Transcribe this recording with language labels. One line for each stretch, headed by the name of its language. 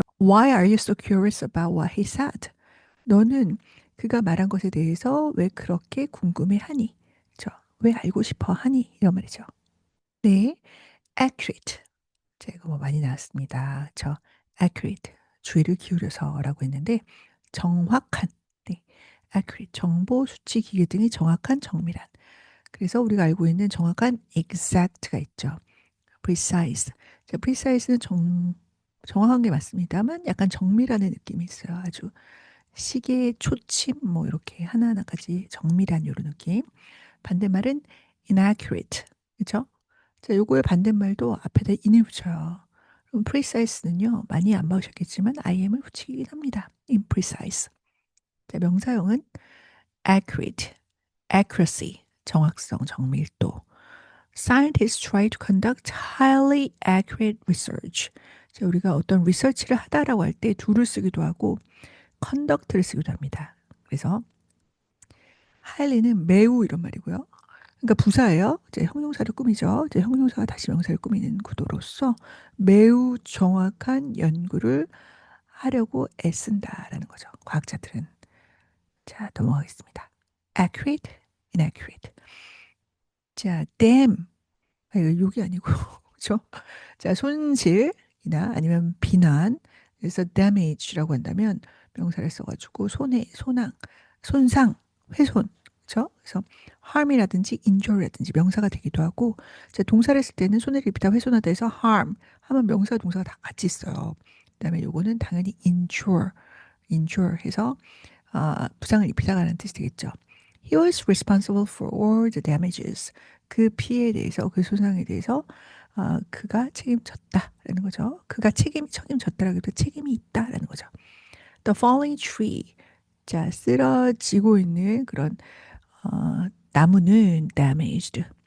English: Why are you so curious about what he said?
Korean: 너는 그가 말한 것에 대해서 왜 그렇게 궁금해하니? 그죠? 왜 알고 싶어 하니? 이런 말이죠. 네. accurate. 자, 이거 뭐 많이 나왔습니다. 그쵸? accurate. 주의를 기울여서라고 했는데 정확한. 네. accurate. 정보, 수치, 기계 등이 정확한, 정밀한. 그래서 우리가 알고 있는 정확한 exact가 있죠.
English: precise.
Korean: 자, precise는 정확한 게 맞습니다만 약간 정밀하는 느낌이 있어요. 아주 시계, 초침 뭐 이렇게 하나하나까지 정밀한 이런 느낌. 반대말은 inaccurate. 그죠? 자, 요거의 반대말도 앞에다 in을 붙여요. 그럼 precise는요, 많이 안 봐오셨겠지만 im을 붙이긴 합니다. imprecise. 자, 명사형은 accurate, accuracy, 정확성, 정밀도.
English: Scientists try to conduct highly accurate research.
Korean: 자, 우리가 어떤 리서치를 하다라고 할 때 do를 쓰기도 하고 conduct를 쓰기도 합니다. 그래서 highly는 매우 이런 말이고요. 그러니까 부사예요. 이제 형용사를 꾸미죠. 이제 형용사가 다시 명사를 꾸미는 구도로서 매우 정확한 연구를 하려고 애쓴다라는 거죠. 과학자들은. 자, 넘어가겠습니다. accurate, inaccurate. 자, damn. 아, 이거 욕이 아니고, 그죠? 자, 손실이나 아니면 비난. 그래서 damage라고 한다면 명사를 써가지고 손상, 훼손. 그죠? 그래서 harm이라든지 injury라든지 명사가 되기도 하고, 자, 동사를 쓸 때는 손해를 입히다, 훼손하다 해서 harm 하면 명사, 동사가 다 같이 써요. 그다음에 요거는 당연히 injure 해서 부상을 입히다가는 뜻이 되겠죠.
English: He was responsible for all the damages.
Korean: 그 피해에 대해서, 그 손상에 대해서 그가 책임졌다라는 거죠. 그가 책임졌다라기보다 책임이 있다라는 거죠.
English: The falling tree.
Korean: 자, 쓰러지고 있는 그런 나무는 damaged.